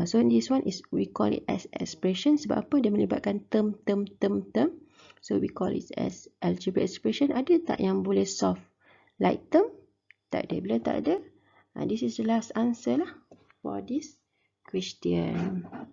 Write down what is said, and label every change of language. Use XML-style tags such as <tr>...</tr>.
<en>So, this one is, we call it as expression.</en> <ms>Sebab apa? Dia melibatkan</ms> <en>term. So, we call it as algebraic expression.</en> <ms>Ada tak yang boleh solve like term? Tak ada. Bila tak ada,</ms> <en>this is the last answer lah for this question.</en>